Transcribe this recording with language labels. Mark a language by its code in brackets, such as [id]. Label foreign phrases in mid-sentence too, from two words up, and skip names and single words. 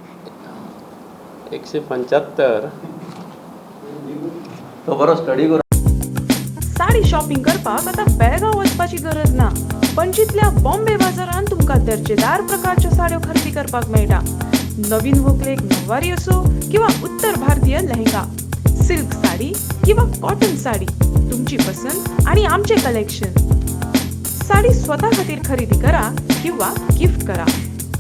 [kok] 175 तो बरो स्टडी करून साडी शॉपिंग करपाक आता बेळगांव वचपाची गरज ना. पणजीतल्या बॉम्बे बाजारात तुमकां दर्जेदार प्रकारच्यो साड्यो खरेदी करपाक मेळटा. नवीन व्हंकलेक नववारी असो किंवा उत्तर भारतीय लेहंगा, सिल्क साडी किंवा कॉटन साडी, तुमची पसंत आणि आमचे कलेक्शन. साडी स्वतः खातीर खरेदी करा किंवा गिफ्ट करा.